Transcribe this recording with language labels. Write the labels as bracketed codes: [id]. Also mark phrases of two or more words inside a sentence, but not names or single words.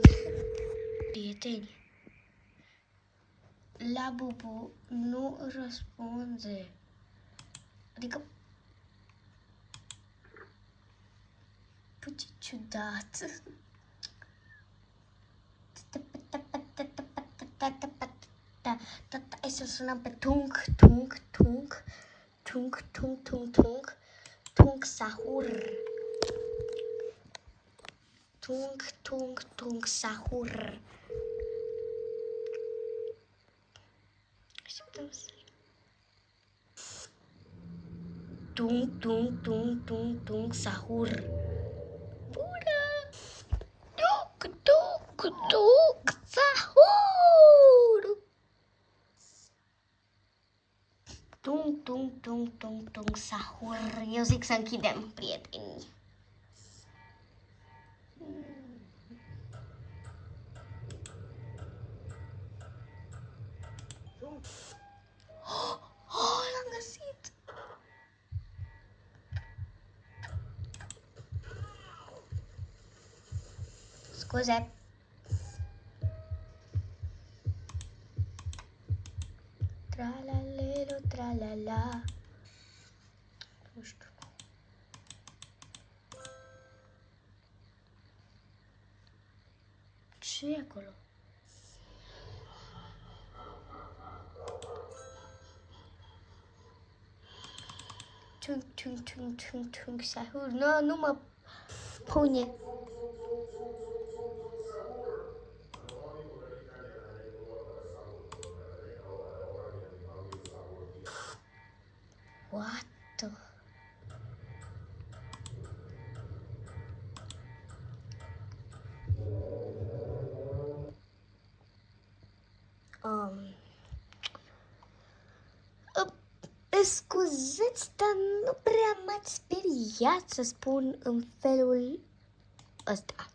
[ro] Prieteni, La Bubu nu răspunde. Adică, bă, ce ciudat. Hai să sunăm pe Tung, Tung, Tung, Tung, Tung, Tung, Tung, Tung Sahur. Tung, Tung, Tung Sahur. Așteptăm să... Tung, Tung, Tung, Tung, Tung Sahur. Bună! Tung, Tung, Tung Sahur. Tung, tung, tung, tung, tung, sahur. Eu zic să închidem, prieteni. Oh, l-am găsit! Scuze. Tralalelo, tralala. Nu știu. Ce e acolo? Tung, tung, tung, tung, tung, sahur. Nu mă pune. [en] What the... [ro] Scuzați, dar nu prea m-ați speriat să spun în felul ăsta.